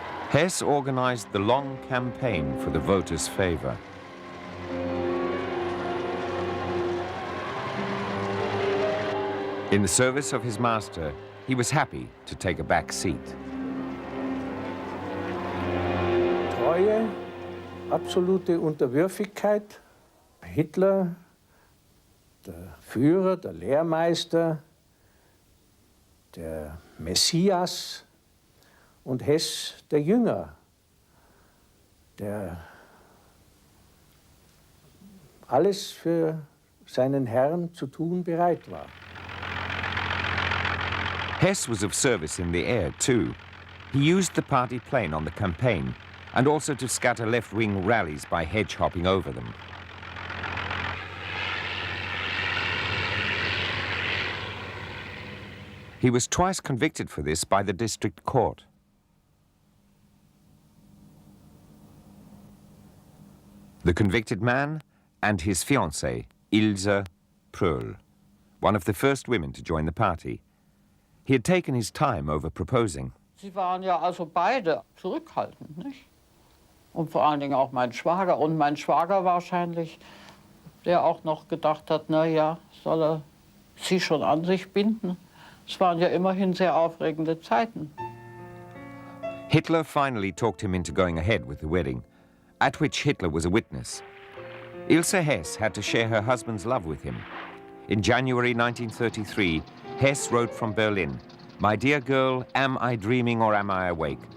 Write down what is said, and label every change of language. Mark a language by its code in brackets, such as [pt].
[en] Hess organized the long campaign for the voters' favor. In the service of his master, he was happy to take a back seat. [de] Treue, absolute Unterwürfigkeit. Hitler, der Führer, der Lehrmeister, der Messias und Hess, der Jünger, der alles für seinen Herrn zu tun bereit war. [en] Hess was of service in the air, too. He used the party plane on the campaign and also to scatter left-wing rallies by hedge-hopping over them. He was twice convicted for this by the district court. The convicted man and his fiancée, Ilse Pröll, one of the first women to join the party. He had taken his time over proposing. [de] Sie waren ja also beide zurückhaltend, nicht? Und vor allen Dingen auch mein Schwager. Und mein Schwager wahrscheinlich, der auch noch gedacht hat, na ja, soll er sie schon an sich binden? Es waren ja immerhin sehr aufregende Zeiten. [en] Hitler finally talked him into going ahead with the wedding, at which Hitler was a witness. Ilse Hess had to share her husband's love with him. In January 1933, Hess wrote from Berlin, "My dear girl, am I dreaming or am I awake?